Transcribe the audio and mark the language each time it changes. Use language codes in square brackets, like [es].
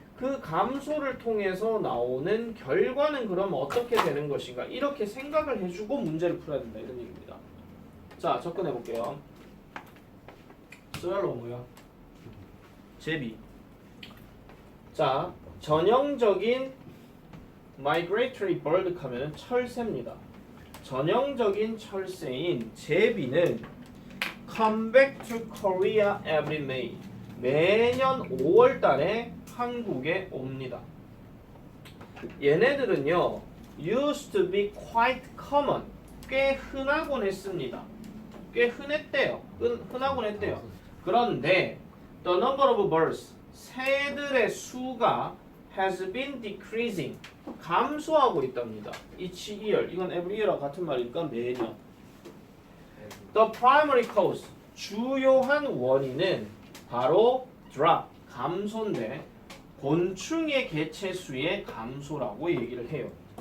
[ko] 그 감소를 통해서 나오는 결과는 그럼 어떻게 되는 것인가 이렇게 생각을 해주고 문제를 풀어야 된다 이런 얘기입니다. 자 접근해 볼게요. 쓰랄로 뭐야? 제비. 자 전형적인 migratory bird 하면은 철새입니다. 전형적인 철새인 제비는 [en] come back to Korea every May. [ko] 매년 5월 달에 한국에 옵니다. 얘네들은요, [en] used to be quite common. [ko] 꽤 흔하곤 했습니다. 꽤 흔했대요. 흔하곤 했대요. [en] 그런데 the number of birds, [ko] 새들의 수가 [en] has been decreasing. [ko] 감소하고 있답니다. [en] each year. [ko] 이건 every year와 같은 말이니까 매년. [en] The primary cause, [ko] 주요한 원인은 바로 drop, 감소인데 곤충의 개체수의 감소라고 얘기를 해요.